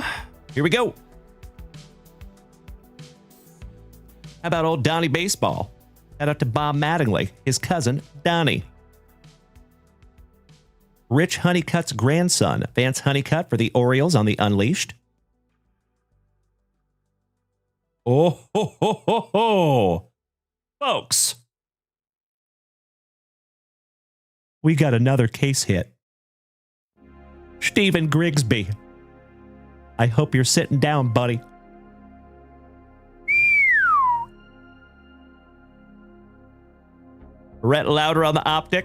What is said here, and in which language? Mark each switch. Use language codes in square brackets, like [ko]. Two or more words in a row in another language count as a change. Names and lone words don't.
[en] Here we go. How about old Donnie Baseball? Shout out to Bob Mattingly, his cousin, Donnie. Rich Honeycutt's grandson, Vance Honeycutt for the Orioles on the Unleashed. Oh, ho, ho, ho, ho. Folks, we got another case hit. Stephen Grigsby. I hope you're sitting down, buddy. Brett Lauder on the Optic.